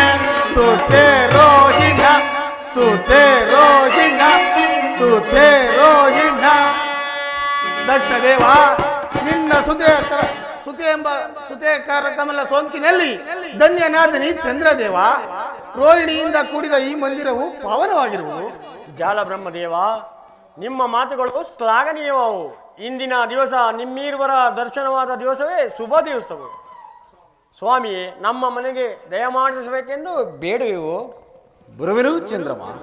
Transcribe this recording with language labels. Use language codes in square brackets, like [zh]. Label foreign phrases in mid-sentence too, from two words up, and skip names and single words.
[kn] ಸುತೆ ರೋಹಿಣ ಸುತೆ ರೋಹಿಣ ಸುತೆ ರೋಹಿಣ. ದಕ್ಷದೇವ, ನಿನ್ನ ಸುತೆ ಕಮಲ ಸೋಂಕಿನಲ್ಲಿ ಧನ್ಯನಾದನಿ ಚಂದ್ರದೇವ. ರೋಹಿಣಿಯಿಂದ ಕೂಡಿದ ಈ ಮಂದಿರವು ಪಾವನವಾಗಿರುವುದು. ಜಾಲಬ್ರಹ್ಮದೇವ, ನಿಮ್ಮ ಮಾತುಗಳು ಶ್ಲಾಘನೀಯವಾವು. ಇಂದಿನ ದಿವಸ ನಿಮ್ಮೀರ್ವರ ದರ್ಶನವಾದ ದಿವಸವೇ ಶುಭ ದಿವಸವು. ಸ್ವಾಮಿಯೇ, ನಮ್ಮ ಮನೆಗೆ ದಯಮಾಡಿಸಬೇಕೆಂದು ಬೇಡುವೆವು. ಬರುವೆನು ಚಂದ್ರಮ.